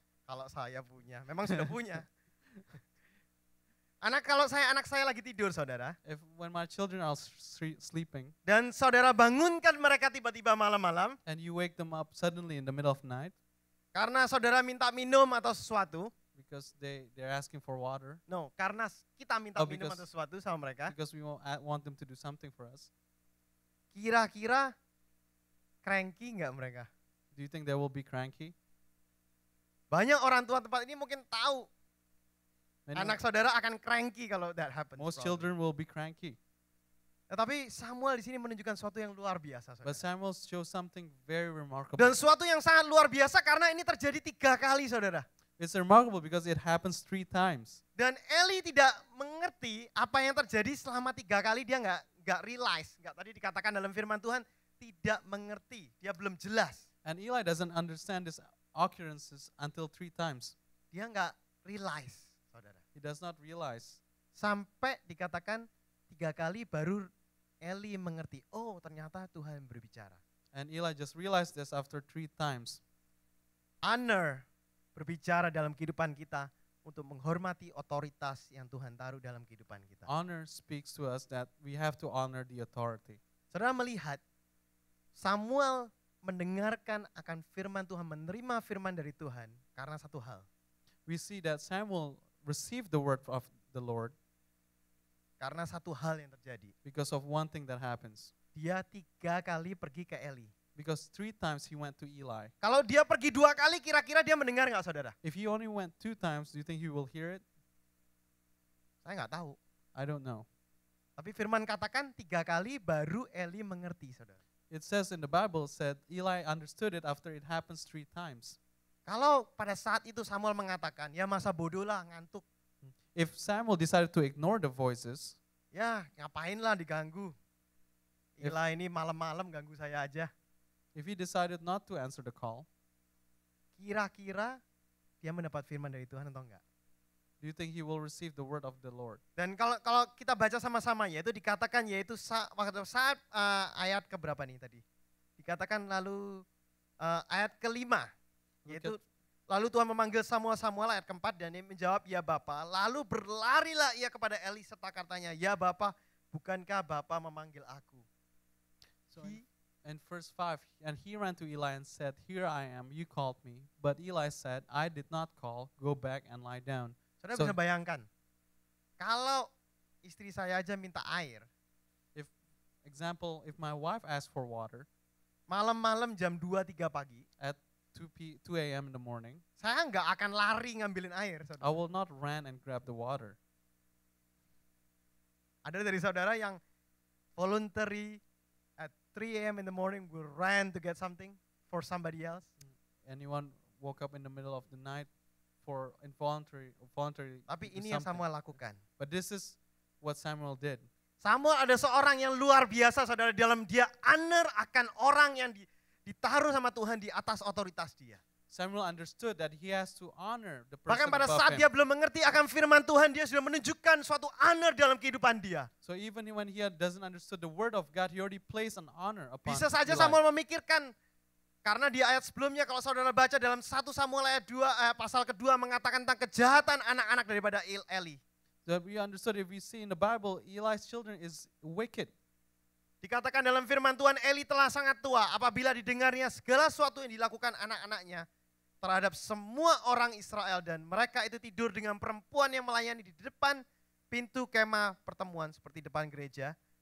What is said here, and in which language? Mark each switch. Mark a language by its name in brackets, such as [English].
[Indonesian] Kalau saya punya, memang sudah punya. Kalau anak saya lagi tidur, saudara, [English] When my children are sleeping [Indonesian] dan saudara bangunkan mereka tiba-tiba malam-malam, [English] and you wake them up suddenly in the middle of the night [Indonesian] karena saudara minta minum atau sesuatu, [English] because they're asking for water, [Indonesian] karena kita minta minum [English] because- [Indonesian] atau sesuatu sama mereka, [English] because we want them to do something for us, [Indonesian] kira-kira cranky nggak mereka? [English] do you think they will be cranky? [Indonesian] Banyak orang tua tempat ini mungkin tahu [English] Many- [Indonesian] anak saudara akan cranky kalau [English] that happens. most probably. children will be cranky. [Indonesian] Tetapi Samuel di sini menunjukkan sesuatu yang luar biasa, [English] But Samuel shows something very remarkable. [Indonesian] Dan sesuatu yang sangat luar biasa karena ini terjadi 3 kali, saudara. [English] It's remarkable because it happens 3 times. [Indonesian] Dan Eli tidak mengerti apa yang terjadi selama 3 kali, dia nggak realize, tadi dikatakan dalam firman Tuhan tidak mengerti, dia belum jelas, [English] And Eli doesn't understand these occurrences until 3 times. [Indonesian] dia nggak realize, saudara. [English] He does not realize. [Indonesian] Sampai dikatakan 3 kali baru Eli mengerti, oh ternyata Tuhan berbicara. [English] And Eli just realized this after 3 times. [Indonesian] Honor berbicara dalam kehidupan kita untuk menghormati otoritas yang Tuhan taruh dalam kehidupan kita. [English] Honor speaks to us that we have to honor the authority. [Indonesian] Saudara melihat Samuel mendengarkan akan firman Tuhan, menerima firman dari Tuhan karena satu hal. [English] We see that Samuel received the word of the Lord [Indonesian] Karena satu hal yang terjadi. [English] because of one thing that happens. [Indonesian] Dia 3 kali pergi ke Eli. [English] Because 3 times he went to Eli. [Indonesian] Kalau dia pergi 2 kali, kira-kira dia mendengar nggak, saudara? [English] If he only went 2 times, do you think he will hear it? [Indonesian] Saya nggak tahu. [English] I don't know. [Indonesian] Tapi firman katakan 3 kali baru Eli mengerti, saudara. [English] It says in the Bible said Eli understood it after it happens 3 times. [Indonesian] Kalau pada saat itu Samuel mengatakan, ya masa bodoh lah, ngantuk. [English] If Samuel decided to ignore the voices, [Indonesian] Ya ngapain lah diganggu. Eli ini malam-malam ganggu saya aja. [English] if he decided not to answer the call, [Indonesian] Kira-kira dia mendapat firman dari Tuhan atau enggak? [English] do you think he will receive the word of the Lord? [Indonesian] Dan kalau kita baca sama-sama, yaitu dikatakan, yaitu saat ayat keberapa nih tadi? Dikatakan lalu ayat ke-5, yaitu lalu Tuhan memanggil Samuel ayat ke-4 dan dia menjawab, ya Bapa. Lalu berlarilah ia kepada Eli serta katanya, ya Bapa, bukankah Bapa memanggil aku? [English] So in verse 5, and he ran to Eli and said, here I am, you called me. But Eli said, I did not call, go back and lie down. [Indonesian] Saudara [English] So- [Indonesian] bisa bayangkan, kalau istri saya aja minta air, [English] Example, if my wife asked for water [Indonesian] malam-malam jam 2-3 pagi, [English] at 2 a.m. in the morning, [Indonesian] saya nggak akan lari ngambilin air. Saudara. [English] I will not run and grab the water. [Indonesian] Ada dari saudara yang [English] voluntary at 3 a.m. in the morning will run to get something for somebody else? Anyone woke up in the middle of the night for involuntary [Indonesian] Tapi [English] to do [Indonesian] ini yang [English] something? [Indonesian] Samuel lakukan. [English] But this is what Samuel did. [Indonesian] Samuel ada seorang yang luar biasa, saudara, dalam dia honor akan orang yang ditaruh sama Tuhan di atas otoritas dia. [English] Samuel understood that he has to honor the person [Indonesian] Bahkan pada [English] above [Indonesian] saat [English] him. [Indonesian] dia belum mengerti akan firman Tuhan, dia sudah menunjukkan suatu honor dalam kehidupan dia. [English] So even when he doesn't understood the word of God, he already placed an honor upon [Indonesian] Bisa saja [English] Eli. [Indonesian] Samuel memikirkan, karena di ayat sebelumnya kalau saudara baca dalam 1 Samuel ayat 2, pasal kedua mengatakan tentang kejahatan anak-anak daripada Eli. [English] So we understood, if we see in the Bible, Eli's children is wicked. [Indonesian] Dikatakan dalam firman Tuhan, Eli telah sangat tua apabila didengarnya segala sesuatu yang dilakukan anak-anaknya terhadap semua orang Israel, dan mereka itu tidur dengan perempuan yang melayani di depan pintu kemah pertemuan seperti depan gereja.